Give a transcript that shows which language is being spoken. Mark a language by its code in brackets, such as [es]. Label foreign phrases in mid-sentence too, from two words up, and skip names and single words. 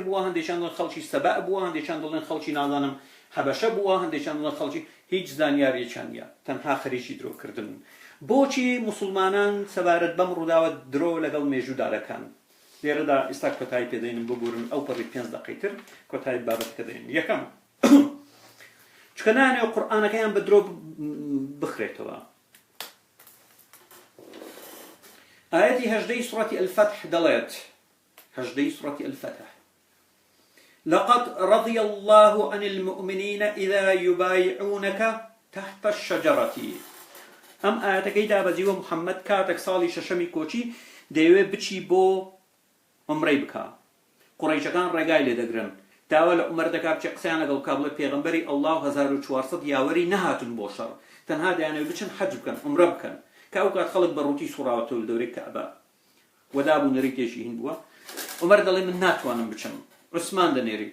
[ckb] بووە هەندێکیان دەڵێن خەڵکی سەبە بووە هەندێکیان دەڵێن خەڵکی نازانم حەبەشە بووە هەندێکیان دەڵێن خەڵکی هیچ زانیاریەکیان نییە تەنها خەریکی درۆکردن بۆچی موسڵمانان سەبارەت بەم ڕووداوە درۆ لەگەڵ مێژوودا دەکەن لێرەدا ئێستا کۆتایی پێدەینم ببورن ئەو پەڕی 5 دقەیتر کۆتایی بابەتەکە دەین یەکەم چکە نانێ و قورئانەکەیان بە درۆ بخرێتەوە ئاەتی 18 سورەتی الفتح دەڵێت 18 سورەتی الفتح [ar] لقد رضي الله عن المؤمنين إذا يبايعونك تحت الشجرة [ckb] ئەم ئاەتەکەی دابەزیوە محەممەد کاتێک ساڵی شەشەمی کۆچی دەیەوێ بچی بۆ عومرەی بکە قوڕەیشەکان ڕێگای لێ دەگرن داوا لە عومەر دەکا بچێ قسەیان لەگەڵ بکا بڵێ پێغەمبەری ئەڵڵا و 1400 یاوەری نەهاتون بۆ شەڕ تەنها دەیانەوێ بچن حەج بکەن عومرە بکەن کە ئەو کات خەڵک بە ڕووتی سوڕاوەتەوە لە دەورەی کەعبە و دابوو نەریتێکی هین بووە عومەر دەڵێ من ناتوانم بچم عوسمان دەنێری